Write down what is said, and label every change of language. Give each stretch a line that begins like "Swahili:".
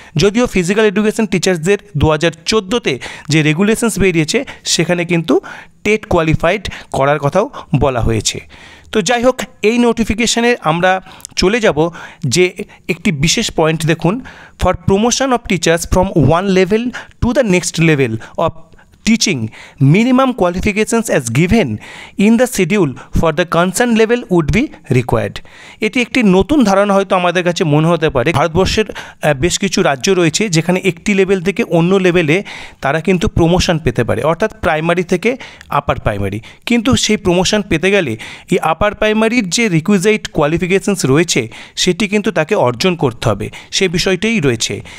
Bangla: যদিও physical education টিচার্সদের 2014-তে যে regulations বেরিয়েছে সেখানে কিন্তু টেট কোয়ালিফাইড করার কথাও বলা হয়েছে। তো যাই হোক এই নোটিফিকেশানে আমরা চলে যাব যে একটি বিশেষ পয়েন্ট দেখুন,
English: For promotion of teachers from one level to the next level of teaching minimum qualifications as given in the schedule for the concerned level would be required.
Bangla: এটি একটি নতুন ধারণা হয়তো আমাদের কাছে মনে হতে পারে। ভারতবর্ষের বেশ কিছু রাজ্য রয়েছে যেখানে একটি লেভেল থেকে অন্য লেভেলে তারা কিন্তু প্রমোশন পেতে পারে, অর্থাৎ প্রাইমারি থেকে আপার প্রাইমারি। কিন্তু সেই প্রমোশন পেতে গেলে এই আপার প্রাইমারির যে রিকুইজাইট কোয়ালিফিকেশনস রয়েছে সেটি কিন্তু তাকে অর্জন করতে হবে, সেই বিষয়টাই রয়েছে।